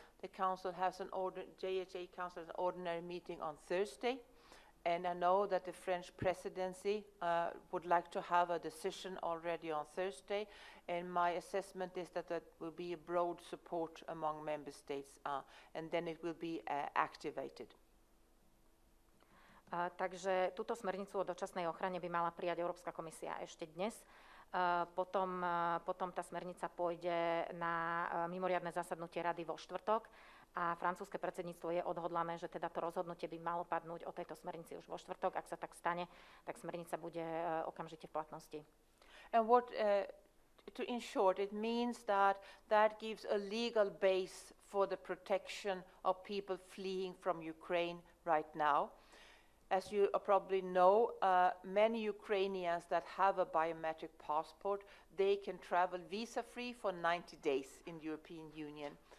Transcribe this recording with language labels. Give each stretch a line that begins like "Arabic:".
English: The Council has JHA Council has an ordinary meeting on Thursday, and I know that the French presidency would like to have a decision already on Thursday, and my assessment is that there will be a broad support among member states, and then it will be activated.
Slovak: Takže túto smernicu o dočasnej ochrane by mala prijať Európska komisia ešte dnes. Potom tá smernica pôjde na mimoriadne zasadnutie rady vo štvrtok a francúzske predsedníctvo je odhodlané, že teda to rozhodnutie by malo padnúť o tejto smernici už vo štvrtok. Ak sa tak stane, tak smernica bude okamžite v platnosti.
English: And in short, it means that gives a legal base for the protection of people fleeing from Ukraine right now. As you probably know, many Ukrainians that have a biometric passport, they can travel visa-free for 90 days in the European Union.